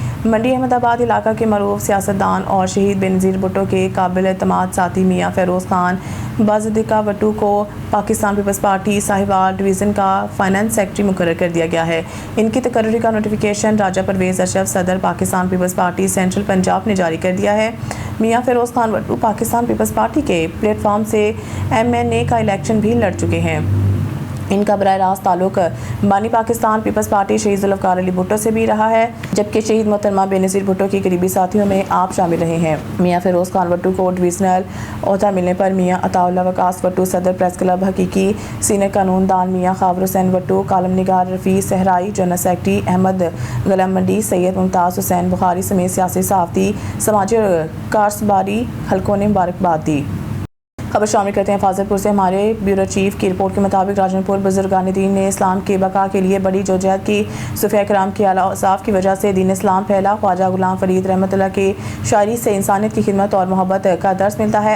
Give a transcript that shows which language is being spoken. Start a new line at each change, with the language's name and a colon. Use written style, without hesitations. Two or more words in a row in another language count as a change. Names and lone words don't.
Urdu: منڈی احمد آباد علاقہ کے معروف سیاستدان اور شہید بینظیر بھٹو کے قابل اعتماد ساتھی میاں فیروز خان بزدیکا وٹو کو پاکستان پیپلز پارٹی ساہیوال ڈویژن کا
English: finance secretary
Urdu: مقرر کر دیا گیا ہے. ان کی تقرری کا نوٹیفکیشن راجہ پرویز اشرف صدر پاکستان پیپلز پارٹی سینٹرل پنجاب نے جاری کر دیا ہے. میاں فیروز خان وٹو پاکستان پیپلز پارٹی کے پلیٹ فارم سے MNA کا الیکشن بھی لڑ چکے ہیں. ان کا براہ راست تعلق بانی پاکستان پیپلز پارٹی شہید ذوالفقار علی بھٹو سے بھی رہا ہے، جبکہ شہید محترمہ بینظیر بھٹو کی قریبی ساتھیوں میں آپ شامل رہے ہیں. میاں فیروز خان وٹو کو ڈویژنل عہدہ ملنے پر میاں عطاء اللہ وقاص وٹو صدر پریس کلب حقیقی، سینئر قانون دان میاں خاور حسین وٹو، کالم نگار رفیع صحرائی,
English: General Secretary
Urdu: احمد گلم منڈی, سید ممتاز حسین بخاری سمیت سیاسی صحافتی، سماجی اور کاروباری حلقوں نے مبارکباد دی. خبر شامل کرتے ہیں فاضل پور سے۔ ہمارے
English: bureau chief
Urdu: کی رپورٹ کے مطابق راجن پور بزرگان دین نے اسلام کی بقا کے لیے بڑی جدوجہد کی. صوفیا کرام کی اعلیٰ اوصاف کی وجہ سے دین اسلام پھیلا۔ خواجہ غلام فرید رحمۃ اللہ کی شاعری سے انسانیت کی خدمت اور محبت کا درس ملتا ہے.